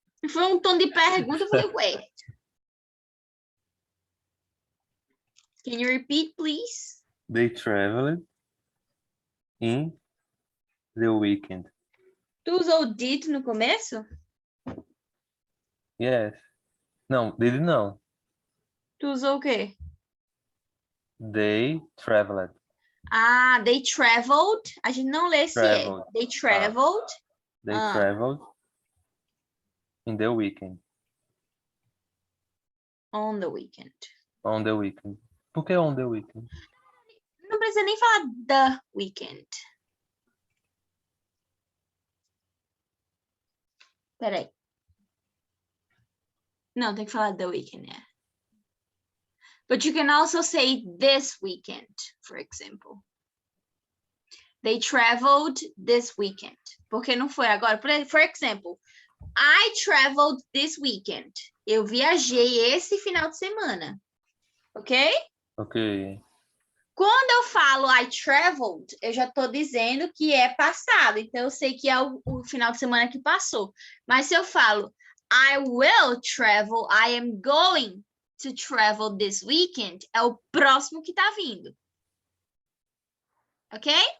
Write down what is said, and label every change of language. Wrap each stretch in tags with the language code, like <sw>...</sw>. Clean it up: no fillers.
<pt>Foi um tom de pergunta, eu falei, wait.</pt> <en>Can you repeat, please? They traveled in the weekend.</en> <pt>Tu usou did no começo? Yes. Não, did não. Tu usou o quê?</pt> <en>They traveled.</en> <pt>Ah,</pt> <en>they traveled.</en> <pt>A gente não lê esse E.</pt> <en>Traveled. They traveled. They traveled in the weekend. On the weekend. On the weekend.</en> <pt>Por que</pt> <en>on the weekend?</en> <pt>Não precisa nem falar</pt> <en>the weekend.</en> <pt>Peraí. Não, tem que falar</pt> <en>the weekend, yeah. But you can also say this weekend, for example. They traveled this weekend.</en> <pt>Porque não foi agora.</pt> <en>For example, I traveled this weekend.</en> <pt>Eu viajei esse final de semana.</pt> <en>Ok? Ok.</en> <pt>Quando eu falo</pt> <en>I traveled,</en> <pt>eu já estou dizendo que é passado. Então, eu sei que é o final de semana que passou. Mas se eu falo</pt> <en>I will travel, I am going to travel this weekend,</en> <pt>é o próximo que está vindo. Ok?</pt>